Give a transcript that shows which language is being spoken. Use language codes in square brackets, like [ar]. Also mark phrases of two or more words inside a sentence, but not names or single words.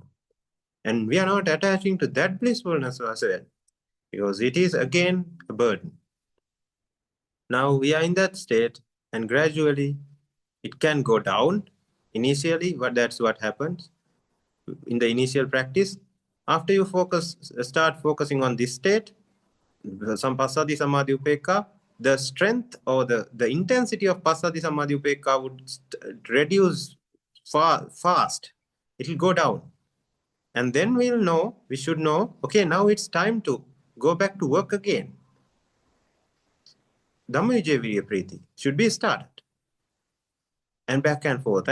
[en] And we are not attaching to that blissfulness as well, because it is again a burden. Now we are in that state, and gradually it can go down initially, but that's what happens in the initial practice. After you start focusing on this state, some [pi] passaddhi samadhi upekka, [en] the strength or the intensity of [pi] passaddhi samadhi upekka [en] would reduce fast. It will go down. And then we should know, okay, now it's time to go back to work again. [pi] Dhammayuja Viriya Priti [en] should be started. And back and forth.